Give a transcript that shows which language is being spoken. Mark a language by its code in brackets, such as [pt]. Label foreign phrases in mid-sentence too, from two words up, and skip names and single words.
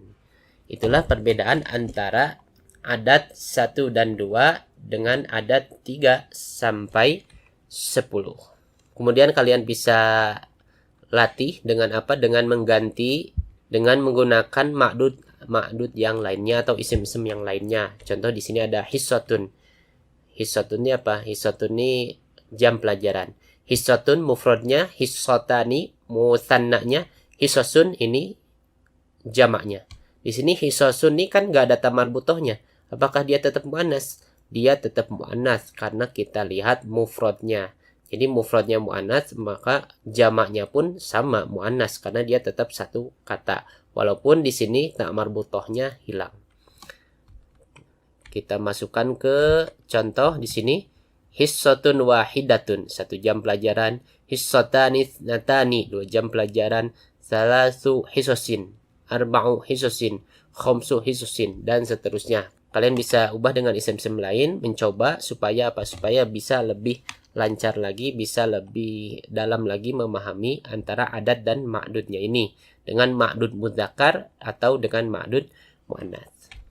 [id] Itulah perbedaan antara adat 1 dan 2 dengan adat 3-10. Kemudian kalian bisa latih dengan apa? Dengan mengganti, dengan menggunakan ma'dud yang lainnya atau isim-isim yang lainnya. Contoh di sini ada hissatun. Hissatun ini apa? Hissatun ini jam pelajaran. Hissatun mufradnya, hissatani musannanya, hissasun ini jamaknya. Di sini hissasun ini kan gak ada tamar butohnya. Apakah dia tetap muannas? Dia tetap muannas karena kita lihat mufradnya. Jadi mufradnya muannas, maka jamaknya pun sama muannas karena dia tetap satu kata. Walaupun di sini tak marbutohnya hilang. Kita masukkan ke contoh di sini. [ar] حصة واحدة, [id] 1 jam pelajaran. [ar] حصتان اثنتان, [id] 2 jam pelajaran, [ar] ثلاث حصص، أربع حصص، خمس حصص, [id] dan seterusnya. Kalian bisa ubah dengan isim-isim lain, mencoba supaya apa? Supaya bisa lebih lancar lagi, bisa lebih dalam lagi memahami antara adat dan ma'dudnya ini, dengan [ar] معدود مذكر [id] atau dengan [ar] معدود مؤنث.